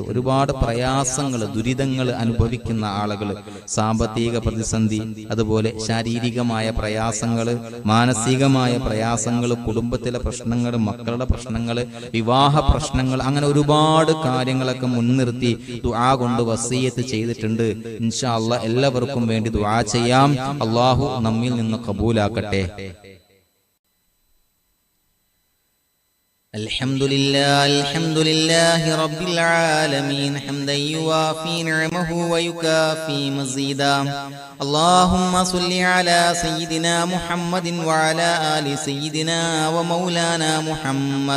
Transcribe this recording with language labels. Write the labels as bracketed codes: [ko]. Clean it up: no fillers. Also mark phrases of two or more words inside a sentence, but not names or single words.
[ml] ഒരുപാട് പ്രയാസങ്ങൾ, ദുരിതങ്ങൾ അനുഭവിക്കുന്ന ആളുകൾ, സാമ്പത്തിക പ്രതിസന്ധി, അതുപോലെ ശാരീരികമായ പ്രയാസങ്ങൾ, മാനസികമായ പ്രയാസങ്ങൾ, കുടുംബത്തിലെ പ്രശ്നങ്ങൾ, മക്കളുടെ പ്രശ്നങ്ങൾ, വിവാഹ പ്രശ്നങ്ങൾ, അങ്ങനെ ഒരുപാട് കാര്യങ്ങളൊക്കെ മുൻനിർത്തി ദുആ കൊണ്ട് വസിയത്ത് ചെയ്തിട്ടുണ്ട്. [ar] إن شاء الله [ml] എല്ലാവർക്കും വേണ്ടി ദുആ ചെയ്യാം. അല്ലാഹു നമ്മിൽ നിന്ന് ഖബൂലാക്കട്ടെ. [ar] الحمد لله رب العالمين حمدا يوافي نعمه ويكافي مزيدا. اللهم صل على سيدنا محمد وعلى آل سيدنا ومولانا محمد.